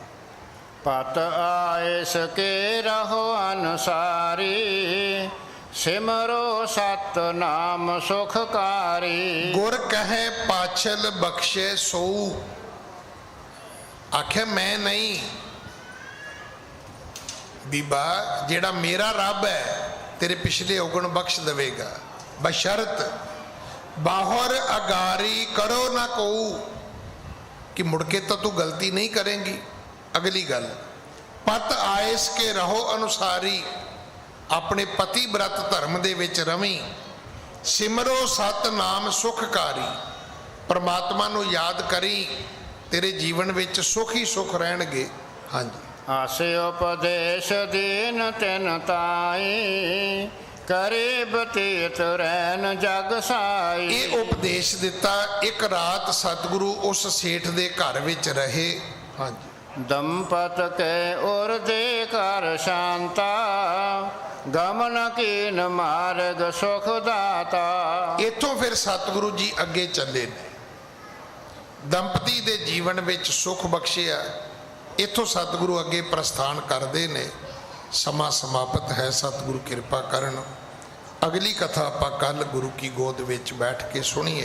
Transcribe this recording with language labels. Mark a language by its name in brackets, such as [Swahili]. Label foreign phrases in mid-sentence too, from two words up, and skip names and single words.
[Braj] ਪਤ ਆਇਸ ਕੇ ਰਹੋ ਅਨੁਸਾਰੀ, ਸਿਮਰੋ ਸਤ ਨਾਮ ਸੁਖਕਾਰੀ। ਗੁਰ ਕਹੇ ਪਾਛਲ ਬਖਸ਼ੇ ਸੋਊ। [Punjabi] ਆਖੇ ਮੈਂ ਨਹੀਂ ਬੀਬਾ, ਜਿਹੜਾ ਮੇਰਾ ਰੱਬ ਹੈ ਤੇਰੇ ਪਿਛਲੇ ਔਗਣ ਬਖਸ਼ ਦੇਵੇਗਾ, ਬਸ਼ਰਤ [Braj] बाहर अगारी करो ना को, [Punjabi] ਕਿ ਮੁੜਕੇ ਤੋ ਤੂ ਗਲਤੀ ਨਹੀਂ ਕਰੇਂਗੀ। ਅਗਲੀ ਗੱਲ, [Braj] पत आयस के रहो अनुसारी, [Punjabi] ਆਪਣੇ ਪਤੀ ਵਰਤ ਧਰਮ ਦੇ ਵਿੱਚ ਰਵੀਂ। [Braj] सिमरो सत नाम सुखकारी, [Punjabi] ਪਰਮਾਤਮਾ ਨੂੰ ਯਾਦ ਕਰੀਂ, ਤੇਰੇ ਜੀਵਨ ਵਿੱਚ ਸੁਖ ਹੀ ਸੁਖ ਰਹਿਣਗੇ। ਹਾਂ ਜੀ। [Braj] आसे उपदेश दीन तिन ताई, करे बतीत रैन जग साई। [Punjabi] ਇਹ ਉਪਦੇਸ਼ ਦਿੱਤਾ। ਇੱਕ ਰਾਤ ਸਤਿਗੁਰੂ ਉਸ ਸੇਠ ਦੇ ਘਰ ਵਿੱਚ ਰਹੇ। ਹਾਂਜੀ। [Braj] दंपत के उर दे कर शांता, गमन कीन मार्ग सुख दाता। [Punjabi] ਇੱਥੋਂ ਫਿਰ ਸਤਿਗੁਰੂ ਜੀ ਅੱਗੇ ਚੱਲੇ ਨੇ, ਦੰਪਤੀ ਦੇ ਜੀਵਨ ਵਿੱਚ ਸੁਖ ਬਖਸ਼ਿਆ। ਇੱਥੋਂ ਸਤਿਗੁਰੂ ਅੱਗੇ ਪ੍ਰਸਥਾਨ ਕਰਦੇ ਨੇ। ਸਮਾਂ ਸਮਾਪਤ ਹੈ, ਸਤਿਗੁਰੂ ਕਿਰਪਾ ਕਰਨ। ਅਗਲੀ ਕਥਾ ਆਪਾਂ ਕੱਲ ਗੁਰੂ ਕੀ ਗੋਦ ਵਿੱਚ ਬੈਠ ਕੇ ਸੁਣੀਏ।